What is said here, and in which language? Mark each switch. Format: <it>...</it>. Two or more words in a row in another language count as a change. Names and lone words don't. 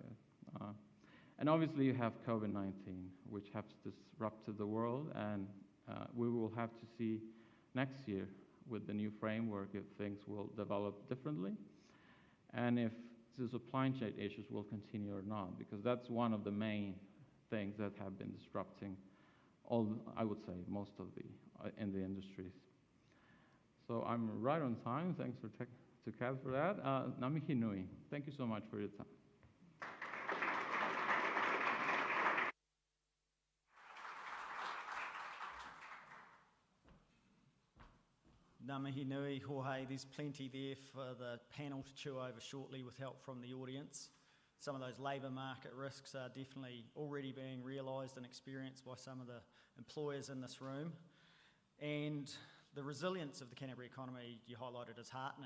<en>And obviously you have COVID-19, which has disrupted the world, and we will have to see next year with the new framework if things will develop differently, and if the supply chain issues will continue or not, because that's one of the main things that have been disrupting I would say, most of in the industries. So I'm right on time. Thanks to Kat for that.</en> <mi>Ngā nui.</mi> <en>Thank you so much for your time.</en> <mi>Ngā mihi nui, Jorge.</mi> <en>There's plenty there for the panel to chew over shortly with help from the audience. Some of those labour market risks are definitely already being realised and experienced by some of the employers in this room. And the resilience of the Canterbury economy you highlighted is heartening.</en>